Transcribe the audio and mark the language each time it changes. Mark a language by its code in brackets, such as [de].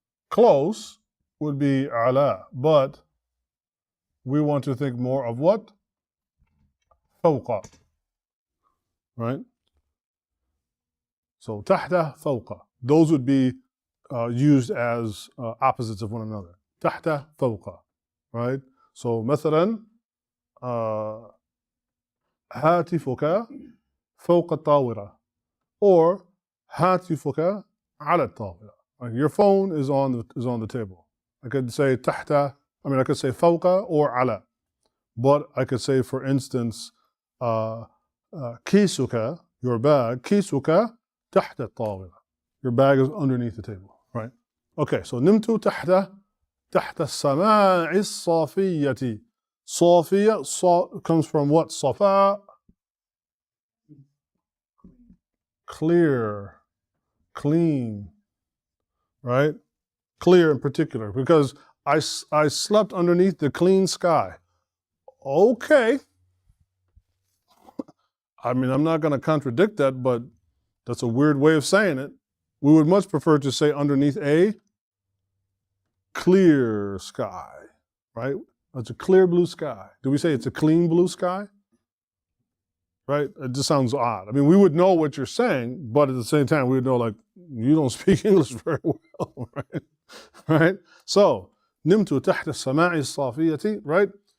[en] Close would be ala. But we want to think more of what? Fawqa. Right? So tahta, fawqa. Those would be used as opposites of one another. Tahta, fawqa. Right? [ar] So مثلا هاتفك فوق الطاولة, or هاتفك على الطاولة. [en] Like your phone is on the table. I could say tahta, I could say fawqa or ala. But I could say, for instance, كيسك, your bag, [ar] كيسك تحت الطاولة. [en] Your bag is underneath the table, right? [ar] Okay, so نمت تحت السماء الصافية. [en] صافية comes from what? صفاء, clear, clean, right? Clear in particular, because I slept underneath the clean sky. Okay. I'm not going to contradict that, but that's a weird way of saying it. We would much prefer to say underneath a clear sky, right? It's a clear blue sky. Do we say it's a clean blue sky? Right? It just sounds odd. We would know what you're saying, but at the same time, we would know, like, you don't speak English very well, right? Right? [ar] So, نمت تحت السماء الصافية, right?